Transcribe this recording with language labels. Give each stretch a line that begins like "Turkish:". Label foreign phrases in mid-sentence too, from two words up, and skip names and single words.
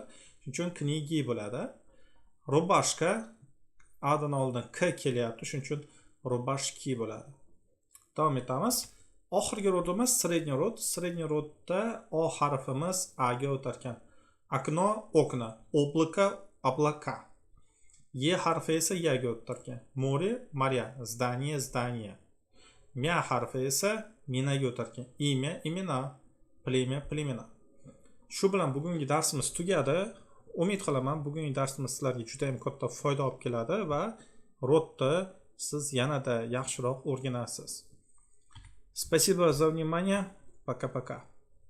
Uzbek: Shuning uchun knigi bo'ladi. Rubashka adan oldin k kelyapti. Shuning uchun rubashki bo'ladi. Davom etamiz. Oxirgi rodimiz
Russian: средний род.
Uzbek: Средний rodda o harfimiz a ga o'tar ekan.
Russian: Окно окна, облако облака.
Uzbek: E harfi esa ya ga o'tar ekan.
Russian: Море моря, здание здание.
Uzbek: Mya harfi esa mina ga o'tar ekan.
Russian: Имя имена, племя племена.
Uzbek: Shu bilan bugungi darsimiz tugadi. Umid qilaman bugungi darsimiz sizlarga juda ham katta foyda olib keladi va rodni siz yanada yaxshiroq o'rganasiz.
Russian: Спасибо за внимание. Пока-пока.